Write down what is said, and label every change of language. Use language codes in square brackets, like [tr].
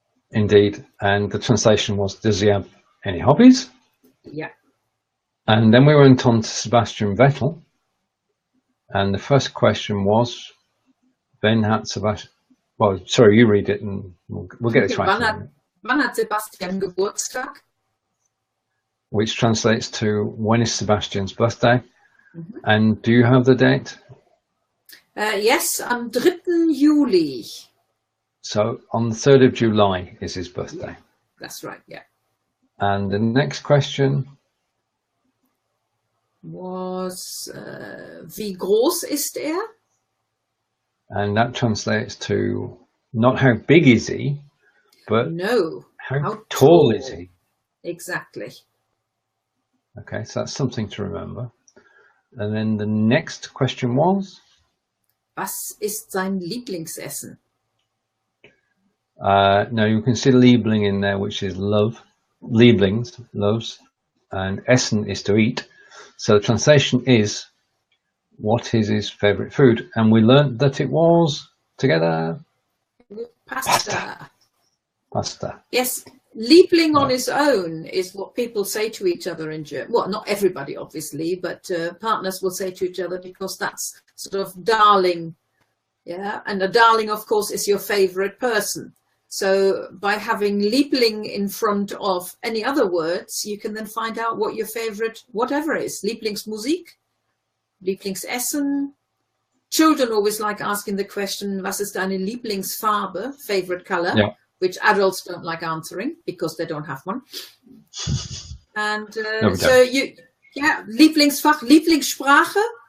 [en] Indeed. And the translation was, does he have any hobbies? Yeah. And then we went on to Sebastian Vettel. And the first question was, when hat Sebastian... Well, sorry, you read it and we'll get it right. [de] Wann hat Sebastian Geburtstag? [en] Which translates to, when is Sebastian's birthday? Mm-hmm. And do you have the date? Yes, [de] am 3. Juli. [en] So on the 3rd of July is his birthday. That's right, yeah. And the next question was, [de] wie groß ist er? [en] And that translates to not how big is he, but no, how tall is he? Exactly. Okay, so that's something to remember. And then the next question was? [de] Was ist sein Lieblingsessen? [en] Now you can see Liebling in there, which is love. Lieblings, loves. And Essen is to eat. So the translation is, what is his favorite food? And we learned that it was, together, Pasta. Pasta. Yes. Liebling on its own is what people say to each other in German. Well, not everybody, obviously, but partners will say to each other because that's sort of darling. Yeah. And a darling, of course, is your favorite person. So by having Liebling in front of any other words, you can then find out what your favorite whatever is. Lieblingsmusik, Lieblingsessen. Children always like asking the question, [de] was ist deine Lieblingsfarbe, [en] favorite color? Yeah. Which adults don't like answering because they don't have one. And No, so [de] Lieblingsfach, Lieblingssprache.